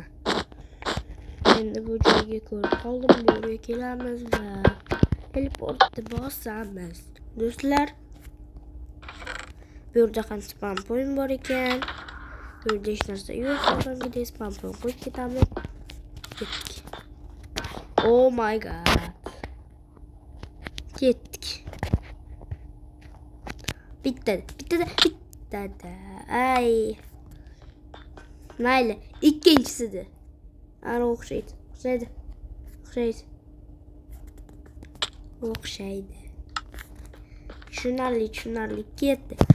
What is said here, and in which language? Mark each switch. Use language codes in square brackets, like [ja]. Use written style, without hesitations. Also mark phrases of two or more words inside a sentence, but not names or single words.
[uz] Endi bu joyga ko'rib qoldim, bu yerga kelamiz va teleportni bosamiz. Do'stlar, bu yerda ham [en] spam point [uz] bor ekan. Bu yerda hech narsa yo'q, oxirgidek [en] spam point [uz] qo'yib ketamiz. Ketdik. [en] Oh my god. [uz] Ketdik. Bittada. Ay. Mayli, ikkinchisida. Ana o'xshaydi. Tushunarli. Ketdi.